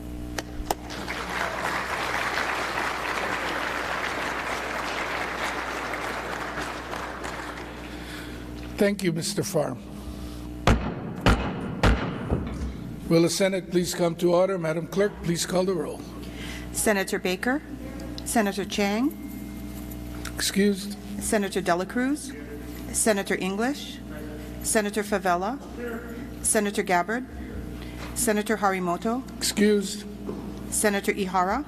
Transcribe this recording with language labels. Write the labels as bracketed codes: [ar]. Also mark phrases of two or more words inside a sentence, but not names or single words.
[en] Thank you, Mr. Farm. Will the Senate please come to order? Madam Clerk, please call the roll. Senator Baker, Senator Chang, Excused. Senator Dela Cruz, Senator English, Senator Favela, Senator Gabbard, Senator Harimoto, Excused. Senator Ihara,